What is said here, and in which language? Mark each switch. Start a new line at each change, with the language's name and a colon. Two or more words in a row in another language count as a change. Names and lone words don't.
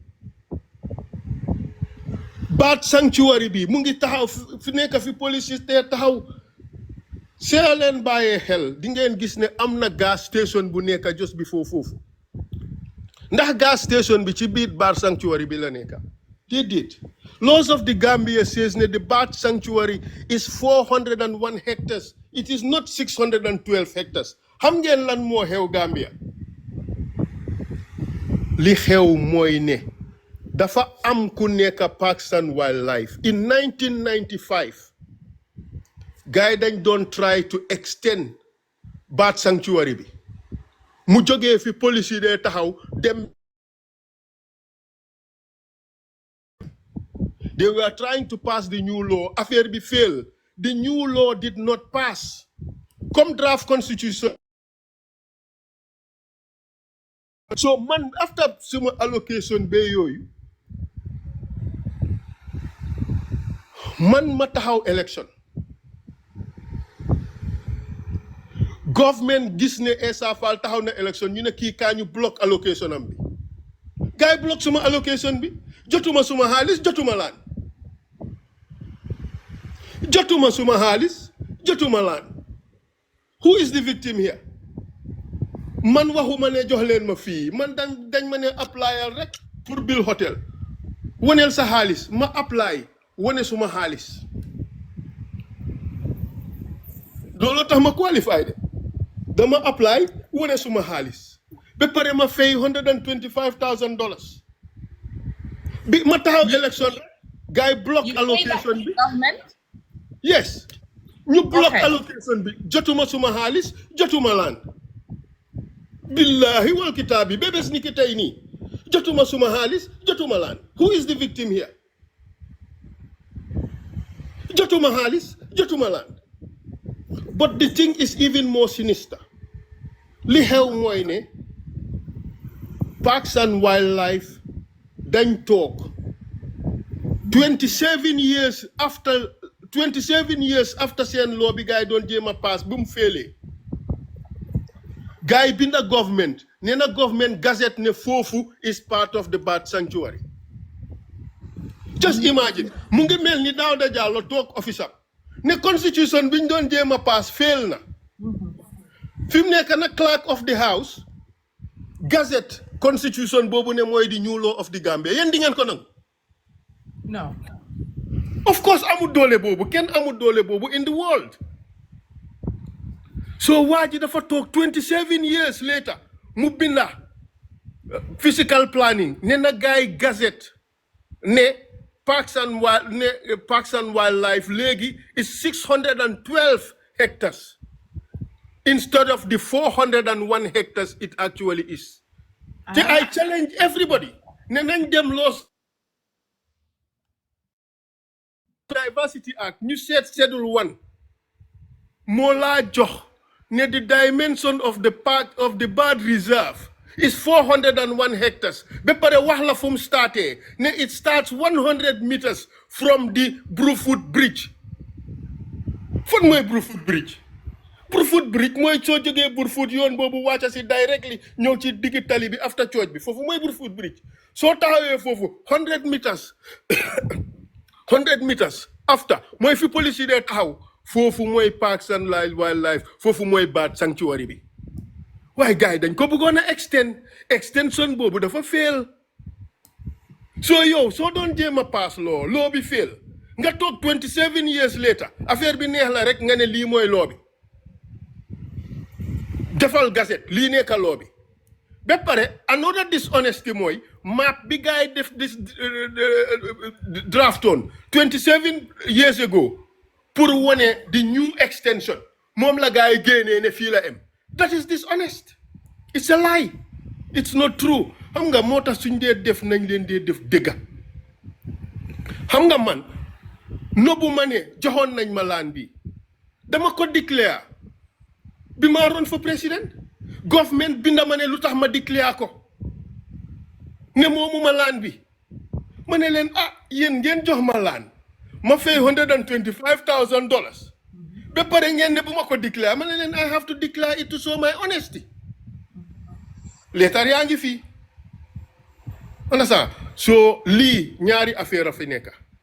English: bird sanctuary
Wolof: bi mu ngi taxaw fi nekk fi police yi dee taxaw see leen bàyyee xel di ngeen gis ne am na
English: gas station
Wolof: bu nekk
English: just before
Wolof: foofu ndax
English: gas station
Wolof: bi ci biir
English: bird sanctuary
Wolof: bi la nekk déedéet
English: laws of the Gambia says that the bird sanctuary is 401 hectares. It is not 612 hectares.
Wolof: Xam ngeen lan moo xew Gambia li xew mooy ne dafa am ku nekk Parks and Wildlife in 1995 gaay dañ doon
English: try to extend bird sanctuary
Wolof: bi mu jógee fi police dee taxaw dem.
English: They were trying to pass the new law.
Wolof: Affaire bi
English: fail. The new law did not pass. Come draft constitution.
Wolof: So man,
English: after some allocation
Wolof: be yoyu, man ma taxaw election. Government gis ne Essa Faal taxaw na election ñu ne kii kaa ñu
English: block allocation
Wolof: am bi. Gaay block suma allocation bi. Jotuma suma xaalis jotuma laan. Jotuma suma xaalis jotuma laan.
English: Who is the victim here?
Wolof: Man waxuma ne jox leen ma fii man dañ ma ne applyal rek pour
English: bill hotel
Wolof: woneel sa xaalis ma apply wone suma xaalis loolu tax ma qualify de dama apply wone suma xaalis ba pare ma fay $125,000 bi ma taxaw election guy
English: block allocation
Wolof: bi yes ñu
English: block allocation
Wolof: bi jotuma suma xaalis jotuma laan
Arabic: بالله والكتاب
Wolof: bébés ni ki tey nii jotuma suma xaalis jotuma laan.
English: Who is the victim here?
Wolof: Jotuma xaalis jotuma laan.
English: But the thing is even more sinister.
Wolof: Li xew mooy ne Parks and Wildlife dañ toog 27
English: years after
Wolof: seen law bi gaay doon jéem a pass bu mu félee gaay binda government nee na
English: government gazette
Wolof: ne foofu
English: is part of the bird sanctuary.
Wolof: Just imagine mu ngi mel ni Dawda Jallow toog office am ne constitution biñ doon jéem a pass fail na fi mu nekk na
English: clerk of the house
Wolof: gazette constitution boobu ne mooy di
English: new law of the Gambia
Wolof: yéen di ngeen ko nangu?
English: No.
Wolof: Of course amul doole boobu kenn amul doole boobu
English: in the world.
Wolof: So waa ji dafa toog 27
English: years later
Wolof: mu binda
English: physical planning
Wolof: ne na gaay gazette ne Parks and Wildlife léegi
English: is 612 hectares instead of the 401 hectares it actually is.
Wolof: Te
English: I challenge everybody
Wolof: ne nañ dem loos Diversity Act ñu seet Schedule 1 moo laa jox ne
English: the dimension of the bird reserve is 401 hectares.
Wolof: Ba pare wax la fu mu starté ne
English: it starts 100 meters from the Brufut Bridge.
Wolof: Fan mooy Brufut Bridge? Brufut Bridge mooy soo jógee Brufut yoon boobu wàcca si directly ñëw ci diggi tali bi
English: after church
Wolof: bi foofu mooy Brufut Bridge. Soo taxawee foofu
English: 100 meters 100 meters after
Wolof: mooy fi police yi dee taxaw foofu mooy Parks and Wildlife foofu mooy
English: bird sanctuary
Wolof: bi waaye gars yi dañ ko bëggoon a extension boobu dafa fail. So yow soo doon jéem a pass law bi fail nga toog 27
English: years later
Wolof: affaire bi neex la rek nga ne lii mooy law bi defal gazette lii nekk law bi ba pare
English: another dishonesty
Wolof: mooy map bi gars yi def
English: this draft on 27 years ago
Wolof: pour wone
English: the new extension
Wolof: moom la gars yi génnee ne fii la em.
English: That is dishonest. It's a lie. It's not true.
Wolof: Xam nga moo tax suñ dee def nañ leen dee def dëgga. Xam nga man nobu ma ne joxoon nañ ma laan bi dama ko declare bi ma
English: run for president
Wolof: government binda ma ne lu tax ma declare ko ne moomu ma laan bi ma ne leen yéen ngeen jox ma laan ma fay $125,000 ba pare ngeen ne bu ma ko declare ma ne leen
English: I have to declare it to show my honesty
Wolof: leetar yaa ngi fii understand so lii ñaari affaire a fi nekk